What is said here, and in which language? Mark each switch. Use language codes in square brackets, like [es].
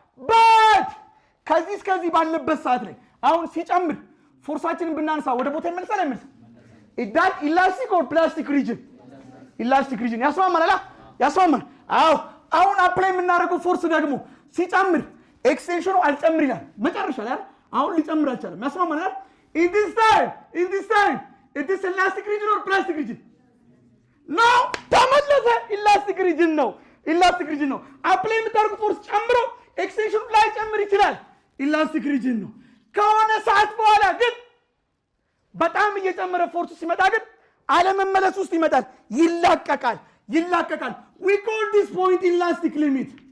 [am] but ከዚህ ባለበት ሰዓት ላይ አሁን ሲጨምር ፎርሳችንን ብናነሳ ወደ ቦታ ይመልሳል [en] is that elastic or plastic region [am] ያስማማል አዎ አሁን አፕላይ የምናደርገው ፎርስ ደግሞ ሲጨምር ኤክስቴንሽኑ አልጨምር ይላል መጨረሻ ላይ አሁን ሊጨምር አልቻለም ያስማማል [en] in this time it is elastic region or plastic region? [am] No, ተመለሰ elastic region ነው elastic region ነው apply የምታደርጉት ፎርስ ጨምሮ ኤክስቴንሽኑ ላይ ጨምር ይችላል elastic region ነው ከሆነ ሰዓት በኋላ ግን በጣም እየጨመረ ፎርስ ሲመጣ ግን አለመመለስ ውስጥ ይመጣል ይላቀቃል [en] we call this point elastic limit